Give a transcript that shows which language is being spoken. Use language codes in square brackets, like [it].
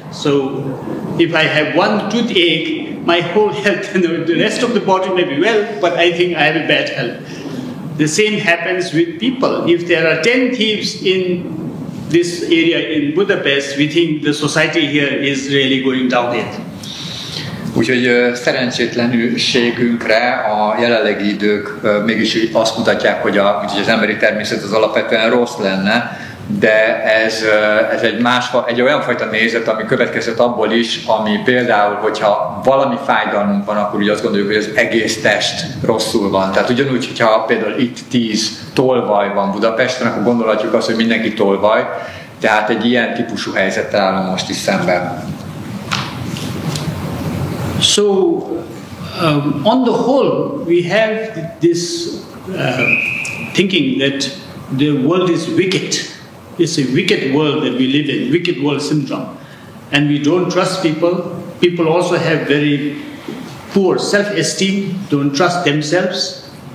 [en] So if I have one toothache, my whole health, the rest of the body may be well, but I think I have a bad health. The same happens with people. If there are 10 thieves in this area in Budapest, we think the society here is really going downhill. [hu] Úgyhogy szerencsétlenségünkre a jelenlegi idők mégis azt mutatják, hogy az emberi természet az alapvetően rossz lenne, de ez egy olyan fajta nézet, ami következett abból is, ami például, hogyha valami fájdalmunk van, akkor úgy azt gondoljuk, hogy az egész test rosszul van. Tehát ugyanúgy, hogyha például itt 10 tolvaj van Budapesten, akkor gondolhatjuk azt, hogy mindenki tolvaj, tehát egy ilyen típusú helyzettel állunk most is szemben. [en] So, on the whole, we have this thinking that the world is wicked. It's a wicked world that we live in, wicked world syndrome. And we don't trust people. People also have very poor self-esteem, don't trust themselves.